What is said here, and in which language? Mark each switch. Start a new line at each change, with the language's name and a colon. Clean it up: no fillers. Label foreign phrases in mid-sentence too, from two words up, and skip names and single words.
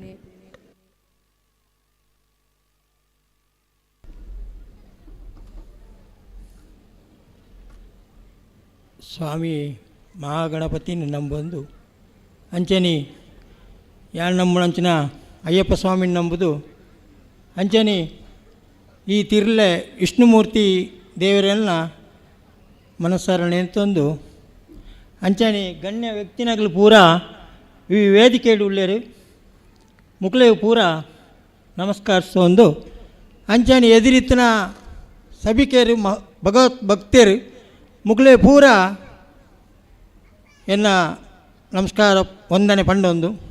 Tulu: ಸ್ವಾಮಿ ಮಹಾಗಣಪತಿ ನಂಬಂದು ಅಂಚನಿ ಯಾರು ನಂಬುಣಂಚಿನ ಅಯ್ಯಪ್ಪ ಸ್ವಾಮಿನ ನಂಬುದು ಅಂಚನಿ ಈ ತಿರ್ಲೆ ವಿಷ್ಣುಮೂರ್ತಿ ದೇವರೆಲ್ಲ ಮನಸ್ಸರಣೆ ಅಂತಂದು ಅಂಚನೆ ಗಣ್ಯ ವ್ಯಕ್ತಿನಗಳು ಪೂರ ಈ ವೇದಿಕೆಯಲ್ಲಿ ಉಳ್ಳೇರು ಮುಕ್ಳೆವು ಪೂರ ನಮಸ್ಕರಿಸೊಂದು ಅಂಚನೆ ಎದುರಿತ್ತಿನ ಸಭಿಕೆಯರು ಭಗವತ್ ಭಕ್ತರು ಮುಕ್ಳೆ ಪೂರ ಎನ್ನ ನಮಸ್ಕಾರ ವಂದನೆ ಪಂಡೊಂದು.